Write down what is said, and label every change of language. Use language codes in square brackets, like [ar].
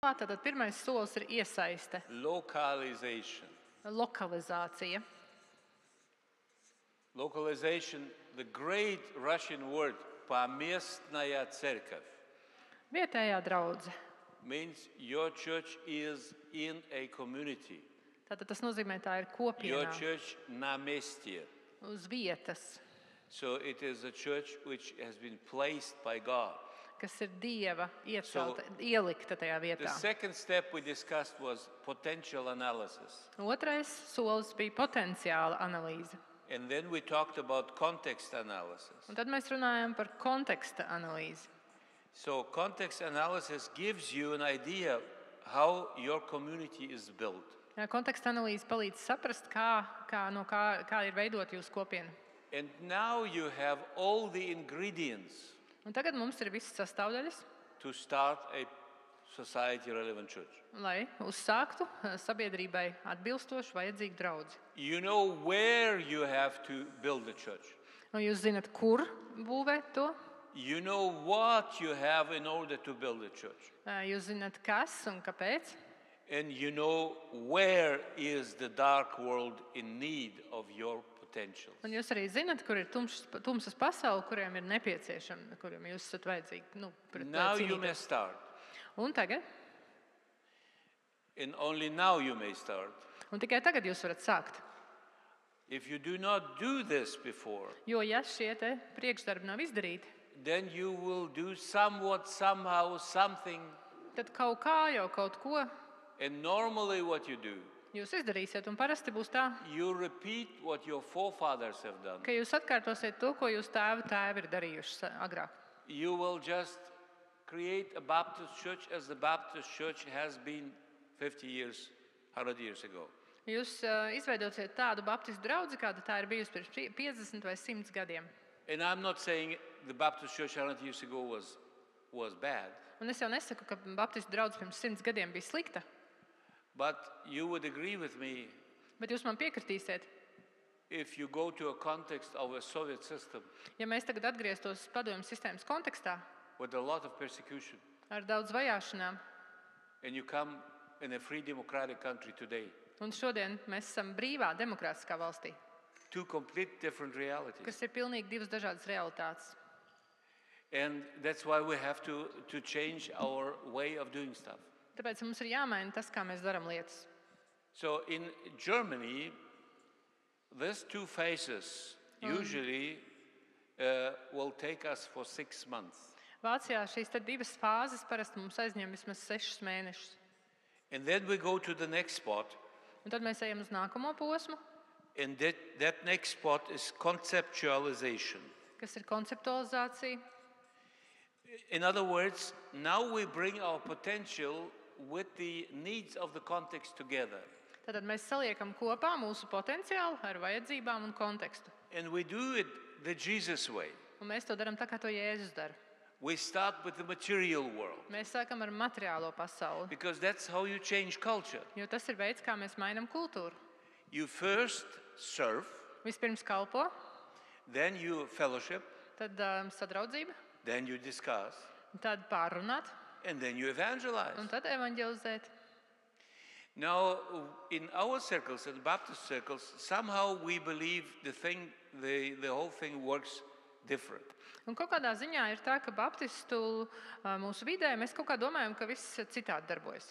[lv] Tātad pirmais solis ir iesaiste, [en] localization. [lv] lokalizācija. [en] Localization, the great Russian word [ru] "поместная церковь" [lv] Vietējā draudze. [en] means your church is in a community. [lv] Tātad tas nozīmē, tā ir [en] Your [lv] kopienā, [ru] church на месте. [lv] uz vietas, [en] So it is a church which has been placed by God. [lv] kas ir Dieva iecelta, ielikta tajā [en] The [lv] vietā. [en] second step we discussed was potential analysis. [lv] Otrais solis bija potenciāla analīze. [en] And then we talked about context analysis. [lv] Un tad mēs runājam par konteksta analīzi. [en] So context analysis gives you an idea how your community is built. [lv] Konteksta analīze palīdz saprast, kā ir veidot jūsu kopienu. [en] And now you have all the ingredients [lv] Un tagad mums ir visas sastāvdaļas, [en] to start a society relevant church. [lv] lai uzsāktu sabiedrībai atbilstošu vajadzīgu draudzi. [en] You know where you have to build a church. [lv] Un jūs zinat, kur būvēt to, [en] You know what you have in order to build a church. [lv] jūs zinat, kas un kāpēc, [en] And you know where is the dark world in need of your potentials. [lv] un jūs arī zinat, kur ir tumsas pasaule, kuriem ir nepieciešama, kuriem jūs esat vajadzīgi. Pret to [en] Now you [lv] cīnīties. [en] may start. [lv] Un tagad, [en] And only now you may start. [lv] un tikai tagad jūs varat sākt. [en] If you do not do this before, [lv] Jo, ja šie te priekšdarbi nav izdarīti, [en] then you will do somewhat, somehow, something. [lv] tad kaut kā jau kaut ko [en] And normally what you do, [lv] jūs izdarīsiet. Un parasti būs tā, [en] you repeat what your forefathers have done. [lv] ka jūs atkārtosiet to, ko jūs tēvi ir darījuši agrāk. [en] You will just create a Baptist church as the Baptist church has been 50 years, 100 years ago. [lv] Jūs izveidosiet tādu baptistu draudzi, kāda tā ir bijusi pirms 50 vai 100 gadiem. [en] And I'm not saying the Baptist church 100 years ago was bad, [lv] Un es jau nesaku, ka baptistu draudze pirms 100 gadiem bija slikta, [en] but you would agree with me [lv] bet jūs man piekritīsiet, [en] if you go to a context of a Soviet system [lv] ja mēs tagad atgrieztos padomju sistēmas kontekstā [en] with a lot of persecution, [lv] ar daudz vajāšanām, [en] and you come in a free democratic country today, [lv] un šodien mēs esam brīvā demokrātiskā valstī, [en] two complete different realities. [lv] kas ir pilnīgi divas dažādas realitātes. [en] And that's why we have to change our way of doing stuff. [lv] Tāpēc mums ir jāmaina tas, kā mēs darām lietas. [en] So in Germany, these two phases usually will take us for 6 months. [lv] Vācijā šīs te divas fāzes parasti mums aizņem vismaz 6 mēnešus. [en] And then we go to the next spot. [lv] Un tad mēs ejam uz nākamo posmu, [en] And that next spot is conceptualization. [lv] kas ir konceptualizācija. [en] In other words, now we bring our potential with the needs of the context together. [lv] Tātad mēs saliekam kopā mūsu potenciālu ar vajadzībām un kontekstu. [en] And we do it the Jesus way. [lv] Un mēs to darām tā, kā to Jēzus dara. [en] We start with the material world, [lv] Mēs sākam ar materiālo pasauli, [en] because that's how you change culture. [lv] jo tas ir veids, kā mēs mainām kultūru. [en] You first serve, [lv] Vispirms kalpo, [en] then you fellowship, [lv] tad sadraudzība, [en] then you discuss, [lv] tad pārrunāt [en] and then you evangelize. [lv] un tad evaņģelizēt. [en] Now, in our circles, in Baptist circles, somehow we believe the whole thing works different. [lv] Un kaut kādā ziņā ir tā, ka baptistu mūsu vidē mēs kaut kā domājam, ka viss citādi darbojas.